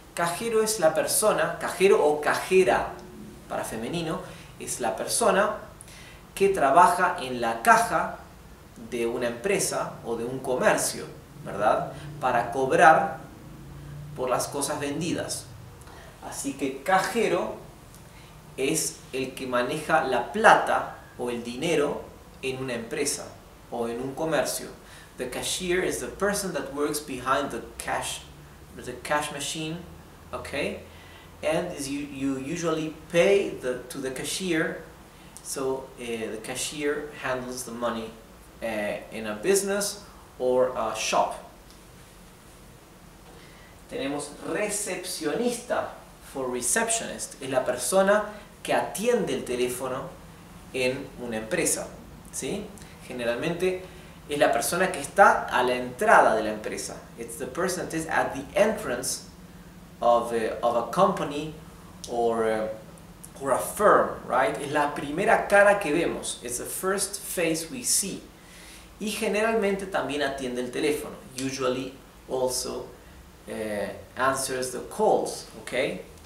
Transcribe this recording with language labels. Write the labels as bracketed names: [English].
[Spanish] Cajero es la persona, cajero o cajera para femenino, es la persona que trabaja en la caja de una empresa o de un comercio, ¿verdad? Para cobrar por las cosas vendidas. Así que cajero es el que maneja la plata o el dinero en una empresa o en un comercio. [English] The cashier is the person that works behind the cash machine, okay? And you usually pay to the cashier, so the cashier handles the money in a business or a shop. [Spanish] Tenemos recepcionista, [English] for receptionist, [Spanish] es la persona que atiende el teléfono en una empresa, ¿sí? Generalmente es la persona que está a la entrada de la empresa. [English] It's the person that is at the entrance of a company or a firm, right? [Spanish] Es la primera cara que vemos. [English] It's the first face we see. [Spanish] Y generalmente también atiende el teléfono. [English] Usually also answers the calls, okay?